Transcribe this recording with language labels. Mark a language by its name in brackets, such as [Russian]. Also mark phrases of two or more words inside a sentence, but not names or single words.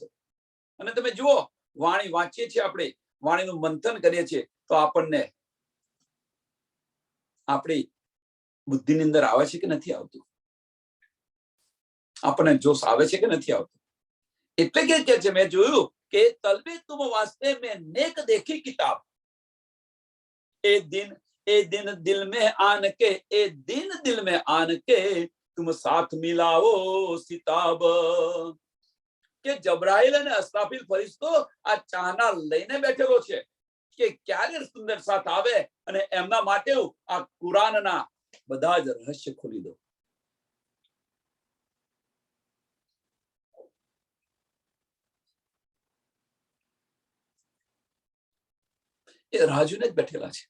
[Gujarati] અને તમે જુઓ, વાણી વાંચીએ છીએ આપણે, વાણીનું મંથન કરીએ છીએ તો આપણને આપણી બુદ્ધિની અંદર આવે છે કે નથી આવતું? આપણને જોશ આવે છે કે નથી આવતું? એટલે કે છે મેં જોયું કે [Hindi] तलबे तुम वास्ते में नेक देखी किताब, ए दिन दिल में आन के, ए दिन दिल में आन के तुम साथ मिलाओ सिताब. [Gujarati] કે જબરાઈલ અને અસરાફીલ ફરિશ્તો આ ચાહના લઈને બેઠેલો છે કે ક્યારે સુંદર સાથ આવે અને એમના માટે આ કુરાનના બધા જ રહસ્ય ખોલી દો. એ રાજુને જ બેઠેલા છે.